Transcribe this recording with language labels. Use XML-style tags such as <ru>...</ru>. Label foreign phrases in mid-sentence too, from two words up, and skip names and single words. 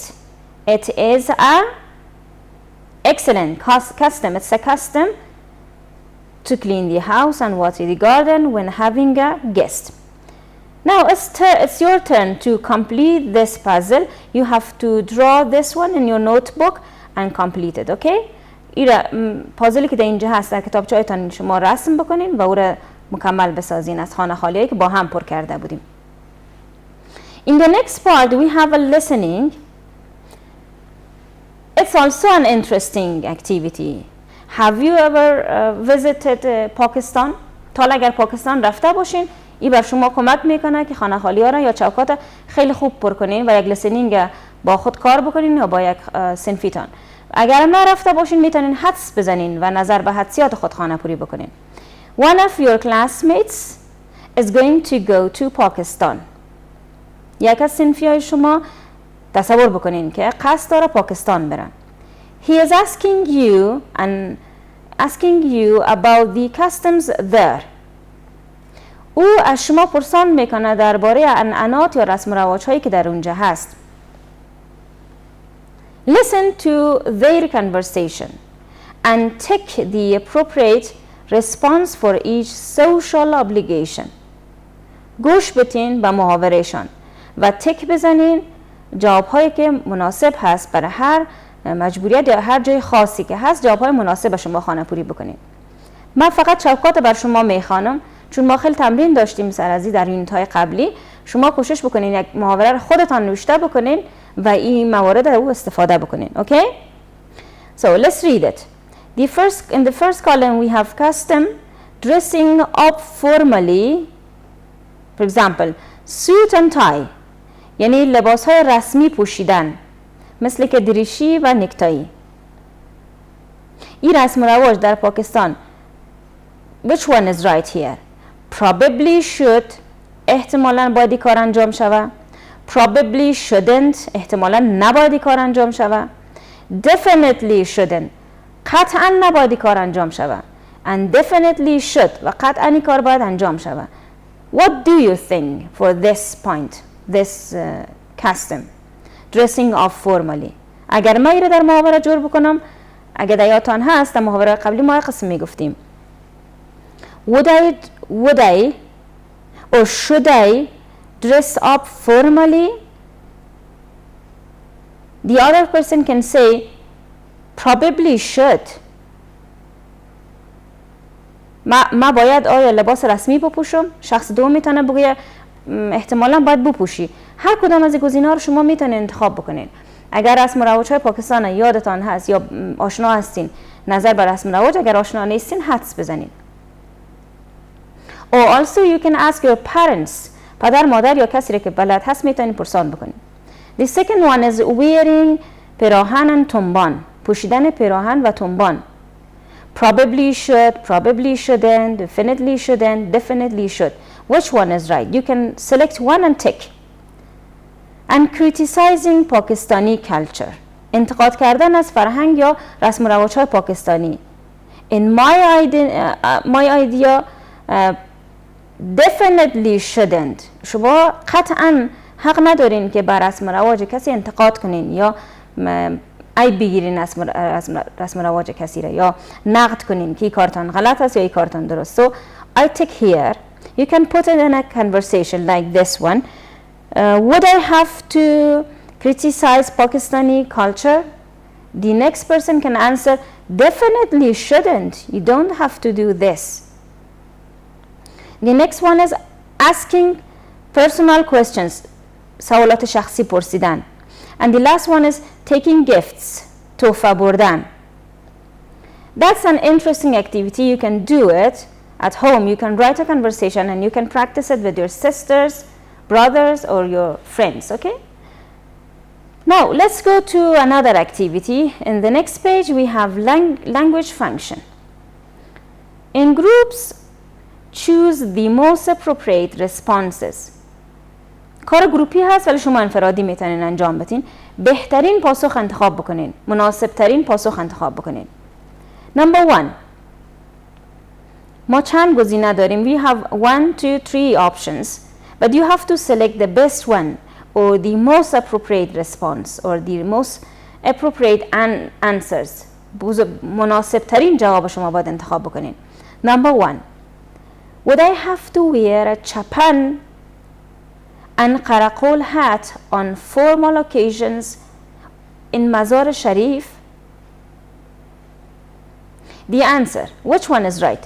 <en>It is excellent custom. It's a custom to clean the house and water the garden when having a guest. Now it's your turn to complete this puzzle. You have to draw this one in your notebook and complete it, okay?</en> <fa>ایره پازلی که در اینجا هست در کتابچه‌تان شما رسم بکنین و او را مکمل بسازین از خانه خالیایی که با هم پر کرده بودیم.</fa> <en>In the next part we have a listening. It's also an interesting activity. Have you ever visited Pakistan?</en> <fa>تا اگر پاکستان رفته باشین این بر شما کمک میکنه که خانه خالی ها را یا چوکات خیلی خوب پر کنین و یک لیسنینگ با خود کار بکنین یا با یک صنفیتان. اگر نرفته باشین میتونین حدس بزنین و نظر به حدسیات خود خانه پوری بکنین.</fa> <en>One of your classmates is going to go to Pakistan.</en> <fa>یک از صنفیای شما تصور بکنین که قصد داره پاکستان برن.</fa> <en>He is asking you about the customs there.</en> <fa>او از شما پرسان میکنه درباره عنعنات یا رسم و رواج هایی که در اونجا هست.</fa> <en>Listen to their conversation and take the appropriate response for each social obligation.</en> <fa>گوش بتین به محاورهشان و تک بزنین جوابهایی که مناسب هست برای هر مجبوریت یا هر جای خاصی که هست جوابهای مناسب شما خانه پوری بکنین. من فقط چوکات بر شما میخوانم چون ما خیلی تمرین داشتیم سرازی در یونیت های قبلی. شما کوشش بکنین یک محاوره رو خودتان نوشته بکنین و این موارد رو استفاده بکنین.</fa> <en>Okay? So let's read it. In the first column we have custom, dressing up formally. For example, suit and tie.</en> <fa>یعنی لباس های رسمی پوشیدن مثل که دریشی و نکتایی. این رسم و رواج در پاکستان.</fa> <en>Which one is right here? Probably should.</en> <fa>احتمالاً باید کار انجام شود.</fa> <en>Probably shouldn't.</en> <fa>احتمالاً نباید کار انجام شود.</fa> <en>Definitely shouldn't.</en> <fa>قطعاً نباید کار انجام شود.</fa> <en>And definitely should.</en> <fa>و قطعاً کار باید انجام شود.</fa> <en>What do you think for this point? This custom. Dressing up formally.</en> <fa>اگر ما ایره در محاوره جور بکنم اگر دیاتان هست در محاوره قبلی ما قسم میگفتیم.</fa> <en>Would I or should I dress up formally? The other person can say probably should.</en> <fa>ما باید آیا لباس رسمی بپوشم؟ شخص دوم میتونه بگه احتمالاً باید بپوشی. هر کدام از گزینه‌ها رو شما میتونید انتخاب بکنین. اگر رسم و رواج‌های پاکستان یادتان هست یا آشنا هستین نظر بر رسم و رواج، اگر آشنا نیستین حدس بزنین.</fa> <en>Or also you can ask your parents.</en> <fa>پدر مادر یا کسی که بلد هست میتونین پرسان بکنین.</fa> <en>The second one is wearing پیراهن and تنبان.</en> <fa>پوشیدن پیراهن و تنبان.</fa> <en>Probably should, probably shouldn't, definitely shouldn't, definitely should. Which one is right? You can select one and tick. And criticizing Pakistani culture.</en> <fa>انتقاد کردن از فرهنگ یا رسم و رواج‌های پاکستانی.</fa> <en>In my idea definitely shouldn't.</en> <fa>شما قطعا حق ندارین که بر رسم و رواج کسی انتقاد کنین یا عیب بگیرین رسم و رواج کسی را یا نقد کنین که این کارتان غلط است یا این کارتان درست.</fa> <en>So I take here, you can put it in a conversation like this one. Would I have to criticize Pakistani culture? The next person can answer, definitely shouldn't. You don't have to do this. The next one is asking personal questions.</en> <fa>سوالات شخصی پرسیدن.</fa> <en>And the last one is taking gifts.</en> <fa>تحفه بردن.</fa> <en>That's an interesting activity. You can do it at home. You can write a conversation and you can practice it with your sisters, brothers or your friends, okay? Now let's go to another activity. In the next page we have language function. In groups, choose the most appropriate responses.</en> <fa>کار گروپی هست ولی شما انفرادی میتونین انجام بدین. بهترین پاسخ انتخاب بکنین. مناسب ترین پاسخ انتخاب بکنین.</fa> <en>Number 1.</en> <fa>ما چند گزینه داریم.</fa> <en>We have 1, 2, 3 options. But you have to select the best one or the most appropriate response or the most appropriate answers.</en> <fa>مناسب ترین جواب شما باید انتخاب بکنین.</fa> <en>Number 1. Would I have to wear a chapan and karakol hat on formal occasions in Mazar Sharif? The answer, which one is right?</en>